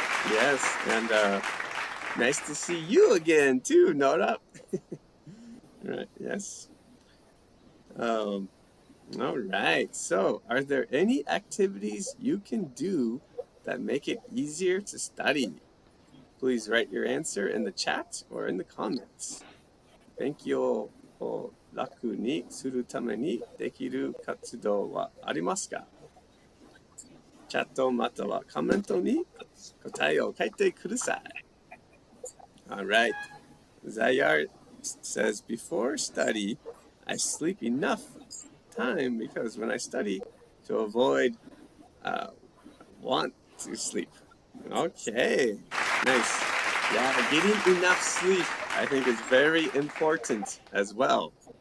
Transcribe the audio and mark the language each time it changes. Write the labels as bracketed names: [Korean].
[English] Yes, and nice to see you again too, Nora. Right. Yes. All right. So, are there any activities you can do that make it easier to study? Please write your answer in the chat or in the comments. [Japanese] 勉強を楽にするためにできる活動はありますか？チャットまたはコメントに答えを書いてください。 [English] All right. Zayar says, before study, I sleep enough time because when I study to avoid want to sleep. Okay, nice. Yeah, getting enough sleep I think is very important as well.